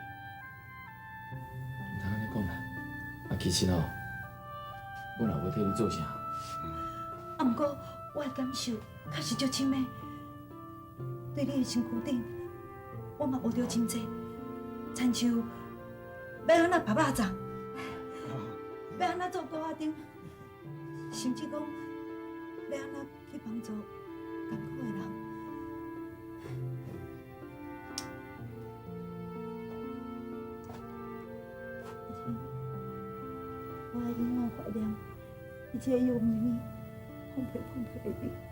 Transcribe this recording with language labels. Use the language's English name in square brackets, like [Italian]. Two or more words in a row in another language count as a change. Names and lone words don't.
[Min Nan Chinese] 毋通安尼讲啦，啊，其实哦，阮也无替你做啥。啊，毋过我的感受确实足深的，对你的身躯顶，我嘛学着真济，亲像要安怎拍肉粽，要安怎做锅仔丁，甚至讲要安怎去帮助艰苦的人。我会永远怀念你这个幼咪咪、碰皮的你。